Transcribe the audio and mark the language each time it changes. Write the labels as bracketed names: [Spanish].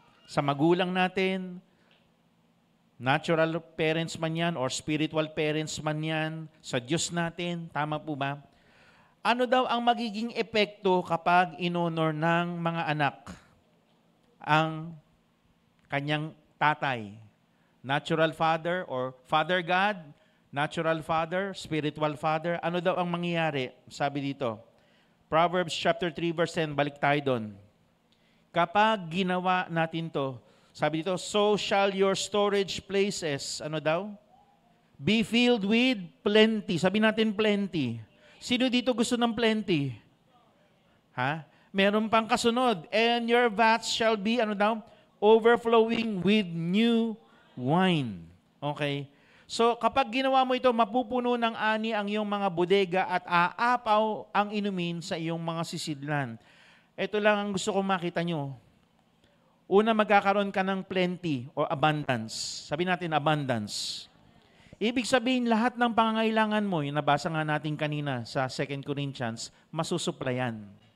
[Filipino] Sa magulang natin, natural parents man yan or spiritual parents man yan, sa Diyos natin, tama po ba? Ano daw ang magiging epekto kapag inonor ng mga anak ang kanyang tatay? [English] Natural father or father God, natural father, spiritual father. [Filipino] Ano daw ang mangyayari? Sabi dito, Proverbs chapter 3 verse 10, balik tayo doon. Kapag ginawa natin to, sabi dito, [English] so shall your storage places, [Filipino] ano daw? [English] Be filled with plenty. [Filipino] Sabi natin [English] plenty. [Filipino] Sino dito gusto ng plenty? Ha? Meron pang kasunod. [English] And your vats shall be, [Filipino] ano daw? [English] Overflowing with new wine. Okay? [Filipino] So, kapag ginawa mo ito, mapupuno ng ani ang iyong mga bodega at aapaw ang inumin sa iyong mga sisidlan. Ito lang ang gusto kong makita nyo. Una, magkakaroon ka ng [English] plenty or abundance. [Filipino] Sabi natin abundance. Ibig sabihin, lahat ng pangangailangan mo, yung nabasa nga natin kanina sa 2 Corinthians, masusuplayan.